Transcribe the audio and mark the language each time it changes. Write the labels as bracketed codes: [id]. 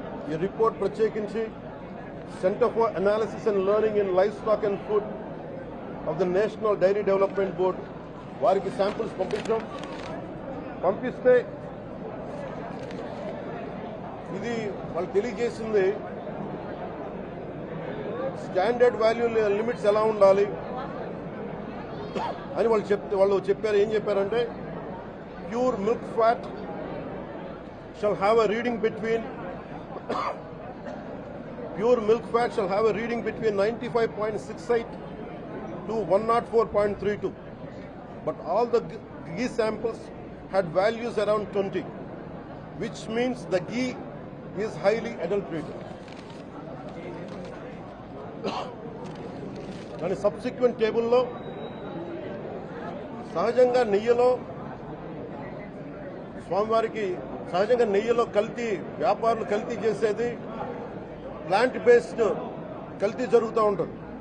[te] ఈ రిపోర్ట్ ప్రత్యేకించి centre for analysis and learning in life stock and food of the national dairy development board వారికి samples పంపిస్తే ఇది వాళ్ళు తెలియజేసింది స్టాండర్డ్ వాల్యూ లిమిట్స్ ఎలా ఉండాలి అని వాళ్ళు చెప్పారు. ఏం చెప్పారంటే [en] Pure milk fat shall have a reading between pure milk fat shall have a reading between 95.68 to 104.32. But all the ghee samples had values around 20, which means the ghee is highly adulterated. [te] దాని subsequent టేబుల్లో సహజంగా నెయ్యిలో స్వామివారికి సహజంగా నెయ్యిలో కల్తీ వ్యాపారులు కల్తీ చేసేది ప్లాంట్ బేస్డ్ కల్తీ జరుగుతూ ఉంటుంది.